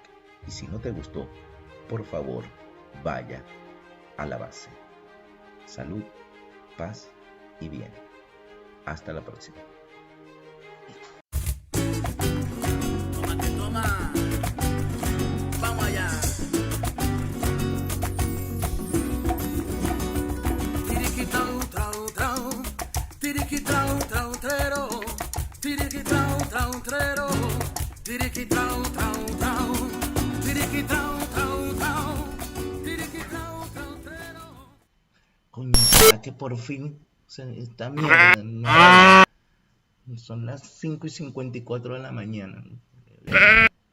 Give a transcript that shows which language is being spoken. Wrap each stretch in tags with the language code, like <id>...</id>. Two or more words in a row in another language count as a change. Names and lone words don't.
<es>Y si no te gustó, por favor, vaya a la base. Salud, paz y bien. Hasta la próxima. Vamos allá. Tiriqui trau trau trau, tiriqui trau trau trero, tiriqui trau trau trero, tiriqui trau trau trau, tiriqui trau trau trau, tiriqui trau trau trero. Coño, ya que por fin esta mierda no, son las 5:54 de la mañana.</es>